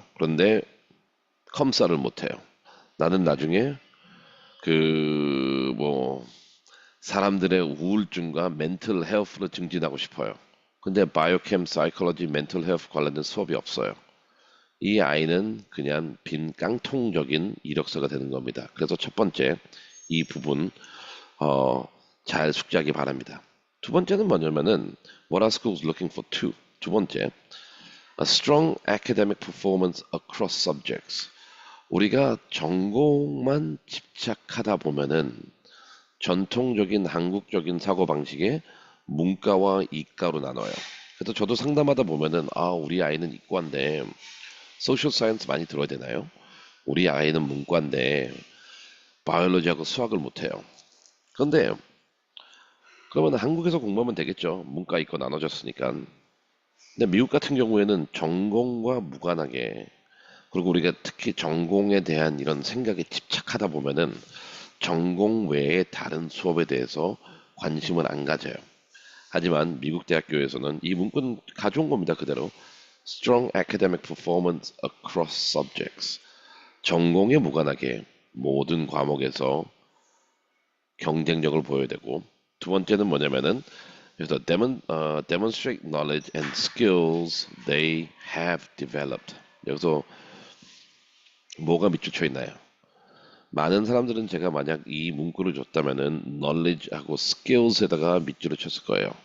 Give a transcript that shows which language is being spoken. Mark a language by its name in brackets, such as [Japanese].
[Korean] 그런데 컴사를 못 해요. 나는 나중에 그 뭐 사람들의 우울증과 멘탈 헬스를 증진하고 싶어요. 근데 바이오캠, 사이콜로지, 멘탈 헬스 관련된 수업이 없어요. 이 아이는 그냥 빈 깡통적인 이력서가 되는 겁니다. 그래서 첫 번째 이 부분 어, 잘 숙지하기 바랍니다. 두 번째는 뭐냐면은 [English] What are schools looking for too? [Korean] 두 번째 [English] A strong academic performance across subjects. [Korean] 우리가 전공만 집착하다 보면은 전통적인 한국적인 사고방식의 문과와 이과로 나눠요. 그래서 저도 상담하다 보면은 우리 아이는 이과인데 소셜 사이언스 많이 들어야 되나요? 우리 아이는 문과인데 바이올로지하고 수학을 못해요. 그런데 그러면 한국에서 공부하면 되겠죠. 문과 이과 나눠졌으니까. 근데 미국 같은 경우에는 전공과 무관하게 그리고 우리가 특히 전공에 대한 이런 생각에 집착하다 보면은 전공 외의 다른 수업에 대해서 관심을 안 가져요. 하지만 미국 대학교에서는 이 문구는 가져온 겁니다. 그대로. [English] Strong academic performance across subjects. [Korean] 전공에 무관하게 모든 과목에서 경쟁력을 보여야 되고, 두 번째는 뭐냐면은 그래서 [English] demonstrate knowledge and skills they have developed. [Korean] 여기서 뭐가 밑줄 쳐 있나요? 많은 사람들은 제가 만약 이 문구를 줬다면은 knowledge하고 skills에다가 밑줄을 쳤을 거예요.